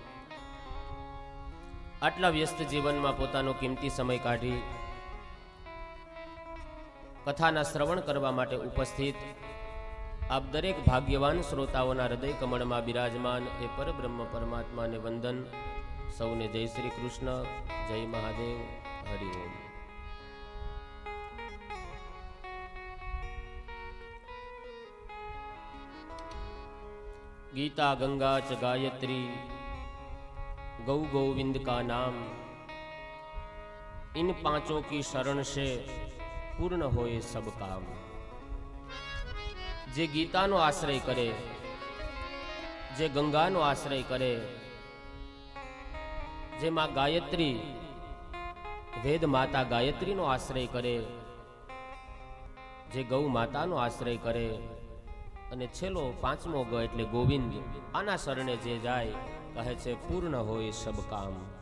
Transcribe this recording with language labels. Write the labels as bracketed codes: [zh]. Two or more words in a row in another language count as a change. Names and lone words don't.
[gu] આટલા વ્યસ્ત જીવનમાં પોતાનો કિંમતી સમય કાઢી કથાના શ્રવણ કરવા માટે ઉપસ્થિત આપ દરેક ભાગ્યવાન શ્રોતાઓના હૃદય કમળમાં બિરાજમાન એ પરબ્રહ્મ પરમાત્માને વંદન. સૌને જય શ્રી કૃષ્ણ, જય મહાદેવ, હરિ ઓમ. [hi] गीता गंगा च गायत्री गौ गोविंद का नाम, इन पांचों की शरण से पूर्ण होए सब काम. [gu] जे गीताનો આશ્રય કરે, જે ગંગાનો આશ્રય કરે, જે માં ગાયત્રી વેદ માતા ગાયત્રીનો આશ્રય કરે, જે ગૌ માતાનો આશ્રય કરે અને છેલ્લો પાંચમો ગ એટલે ગોવિંદ, આના શરણે જે જાય કહે છે પૂર્ણ હોય [hi] सब काम.